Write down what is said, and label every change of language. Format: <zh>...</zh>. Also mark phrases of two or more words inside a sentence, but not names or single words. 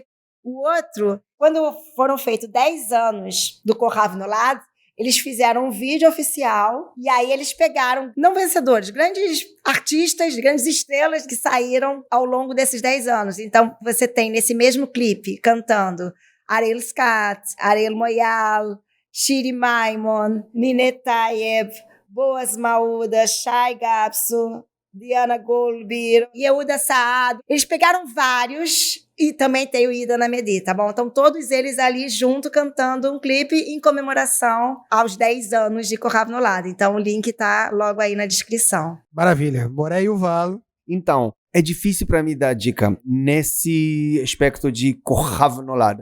<pt>O outro, quando foram feitos 10 anos do Kohav Nolad, eles fizeram um vídeo oficial e aí eles pegaram, não vencedores, grandes artistas, grandes estrelas que saíram ao longo desses 10 anos. Então, você tem nesse mesmo clipe cantando Ariel Scott, Ariel Moyal, Shiri Maimon, Ninet Tayeb, Boaz Mauda, Shai Gapsu, Diana Goldbeer, Yehuda Saad. Eles pegaram vários e também tem o Ida Namedi, tá bom? Então todos eles ali junto cantando um clipe em comemoração aos 10 anos de Kohav Nolad. Então o link tá logo aí na descrição. Maravilha. Moré e o Valo. Então, é difícil para mim dar dica nesse aspecto de Kohav Nolad.</pt>